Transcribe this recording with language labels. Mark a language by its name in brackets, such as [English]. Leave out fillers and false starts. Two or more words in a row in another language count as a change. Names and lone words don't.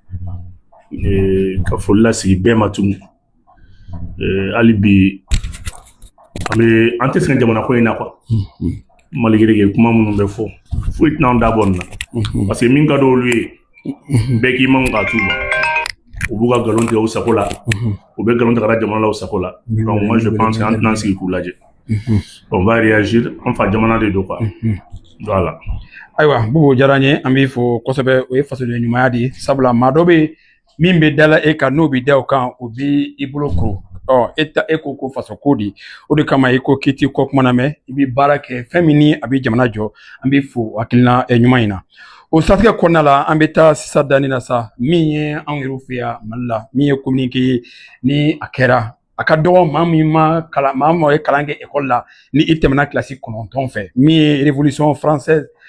[Bambara] ka foli lasigi bɛɛ ma tuguni hali bi an tɛ sɛgɛn jamana ko in na [French] quoi malgré que [Bambara] kuma minnu bɛ fɔ foyi tɛna an da bɔ nin na [French] parce que [Bambara] min ka d'olu ye bɛɛ k'i man k'a t'u ma u b'u ka nkalon tigɛ u sago la u bɛ nkalon tigɛ jamana la u sago la donc [French] moi je pense que [Bambara] an tɛna sigi k'u lajɛ [French] on va réagir [Bambara] an fa jamana de don [French] quoi voilà. [Bambara] Ayiwa Bubu diyara n ye an b'i fo kosɛbɛ o ye fasoden ɲumanya de ye sabula maa dɔ bɛ min bɛ dala e kan n'o bɛ da o kan o bɛ i bolo koro e ko faso ko di o de kama i ko k'i t'i kɔ kuma na mɛn i bɛ baara kɛ fɛn min ni a bɛ jamana jɔ an b'i fo hakilina ɲuman in na o siratigɛ kɔnɔna la an bɛ taa sisan danni na sa min ye anw yɛrɛw fɛ yan Mali la min ye communiqué ye ni a kɛra a ka dɔgɔ maa min ye kalan kɛ école la ni i tɛmɛna kilasi 9 fɛ min ye [French] révolution française